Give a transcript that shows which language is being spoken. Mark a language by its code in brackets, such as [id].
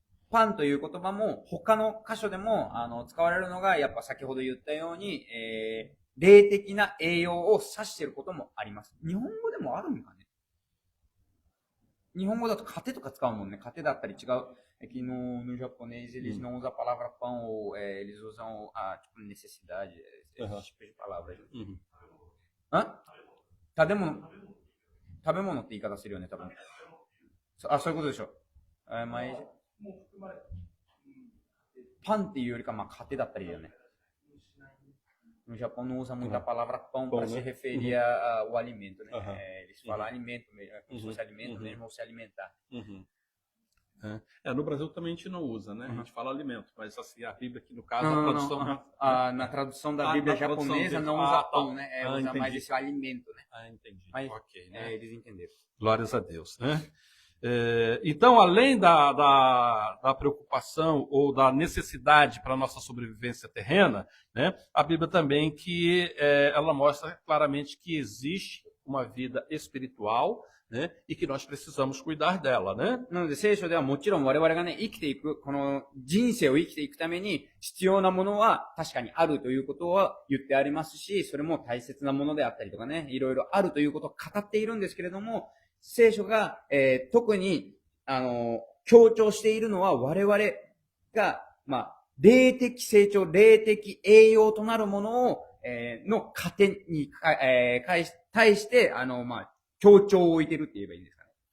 [ja] パンという言葉も他の箇所でも使われるのが、やっぱ先ほど言ったように、霊的な栄養を指していることもあります。日本語でもあるんかね。日本語だと糧とか使うもんね。糧だったり違う。 [pt] Aqui no japonês eles não usam a palavra pão, ou eles usam tipo, necessidade, esse tipo de palavra. [ja] 食べ物って言い方するよね、多分。そういうことでしょ。パンっていうよりか、糧だったりだよね。 [pt] No Japão não usa muito a palavra pão para se referir ao alimento, né? Eles falam alimento mesmo, como se fosse alimento, mesmo vão se alimentar. No Brasil também a gente não usa, né? A gente fala alimento, mas assim, a Bíblia aqui no caso, na tradução da Bíblia japonesa não usa pão, né? Usa mais esse alimento, né? Entendi. Mas, ok, né? Eles entenderam. Glórias a Deus, né? Então, além da preocupação ou da necessidade para a nossa sobrevivência terrena, né, a Bíblia também ela mostra claramente que existe uma vida espiritual, né, e que nós precisamos cuidar dela, né? [ja] なので聖書ではもちろん我々がね、生きていく、この人生を生きていくために必要なものは確かにあるということは言ってありますし、それも大切なものであったりとかね、いろいろあるということを語っているんですけれども、聖書が、特に、強調しているのは我々が、霊的成長、霊的栄養となるものを、の糧に、対して、強調を置いているって言えばいいんですかね。